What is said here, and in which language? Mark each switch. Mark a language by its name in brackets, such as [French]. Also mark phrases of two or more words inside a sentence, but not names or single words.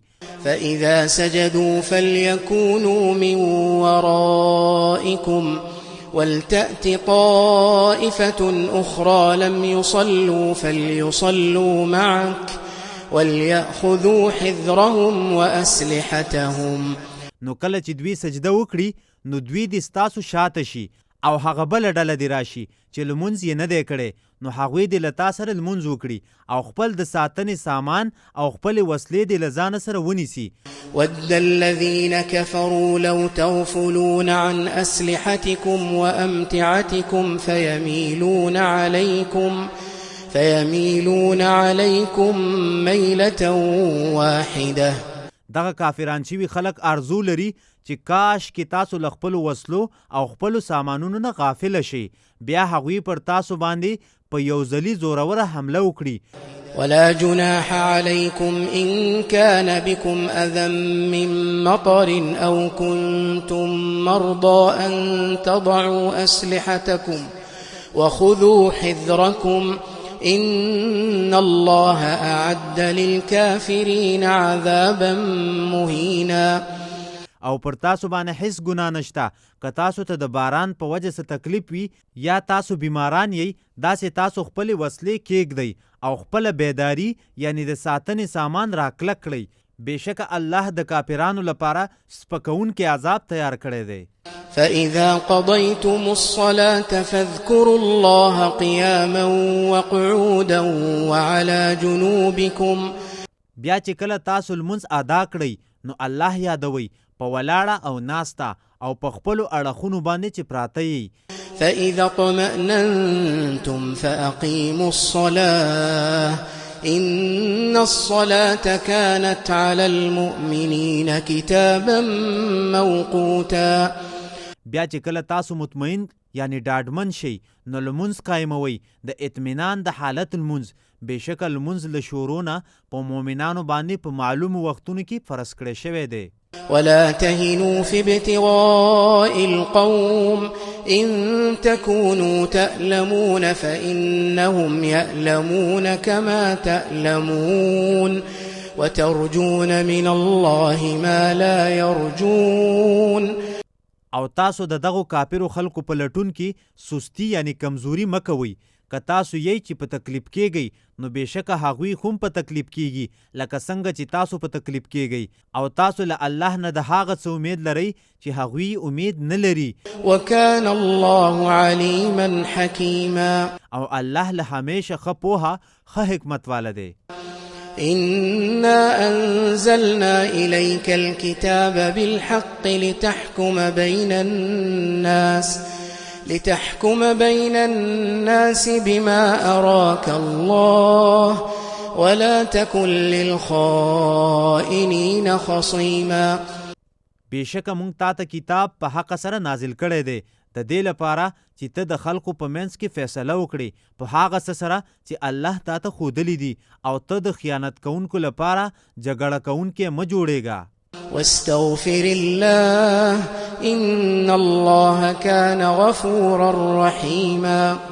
[Arabic] فإذا سجدوا فليكونوا من ورائكم ولتأت طائفة أخرى لم يصلوا فليصلوا معك وليأخذوا حذرهم وأسلحتهم. [Pashto] نو کله چې دوی سجده وکړي نو دوی دې ستاسو شاته شي او هغه بله ډله دې راشي چې لمونځ یې نه دی کړی نو هغوی دې له تا سره لمونځ وکړي او خپل د ساتنې سامان او خپلې وسلې دې له ځانه سره ونیسي. [Arabic] ود الذين كفروا لو تغفلون عن أسلحتكم وأمتعتكم فيميلون عليكم ميلة واحدة. [Pashto] دغه کافران شوي خلک ارزو لري چې کاش کې تاسو له خپلو وسلو او خپلو سامانونو نه غافله شي، بیا هغوی پر تاسو باندې په یو ځلي زوروره حمله وکړي. [Arabic] ولا جناح عليكم إن كان بكم أذى من مطر أو كنتم مرضى أن تضعوا أسلحتكم وخذوا حذركم إن الله أعد للكافرين عذابا مهينا. [Pashto] او پر تاسو باندې هیڅ ګناه نشته. که تاسو ته د باران په وجه څه تکلیف وي یا تاسو بیماران یی، داسې تاسو خپلې وسلې کېږدئ او خپله بیداری یعنی د ساتنې سامان راکلک کړئ. بېشکه الله د کافرانو لپاره سپکونکی عذاب تیار کړی دی. [Arabic] فإذا قضيتم الصلاة فاذكروا الله قياما وقعودا وعلى جنوبكم. [Pashto] بیا چې کله تاسو لمونځ ادا کړئ نو الله یادوئ په ولاړه او ناسته او په خپلو اړخونو باندې چې پراته یي. [Arabic] فإذا اطمأننتم فأقيموا الصلاة إن الصلاة كانت على المؤمنين كتابا موقوتا. [Pashto] بیا چې کله تاسو مطمئن یعنی ډاډمن شئ نو لمونځ قایموئ د اطمینان د حالت لمونځ. بېشکه لمونځ له شروع نه په مؤمنانو باندې په معلومو وختونو کې فرض کړی شوی دی. [Arabic] ولا تهنوا في ابتغاء القوم إن تكونوا تألمون فإنهم يألمون كما تألمون وترجون من الله ما لا يرجون. [Pashto] او تاسو د دغو کافرو خلکو په لټون کې سستی یعنی کمزوري مکوئ. که تاسو یی چې په تکلیف کېږئ نو بېشکه هغوی هم په تکلیف کېږي لکه څنګه چې تاسو په تکلیف کېږئ. او تاسو له الله نه د هغه څه امید لرئ چې هغوی امید نه لري. [Arabic] وكان الله عليما حكيما. [Pashto] او الله له همیشه ښه پوهه ښه حکمت واله دی. [Arabic] إنا أنزلنا إليك الكتاب بالحق لتحكم بين الناس بما أراك الله ولا تكن للخائنين خصيما. [Pashto] بېشکه مونږ تا ته کتاب په حق سره نازل کړی دی د دې لپاره چې ته د خلکو په منځ کې فیصله وکړې په هغه څه سره چې الله تا ته ښودلی دي او ته د خیانت کوونکو لپاره جګړه کوونکی مه جوړېږه. [Arabic] واستغفر الله إن الله كان غفورا رحيما.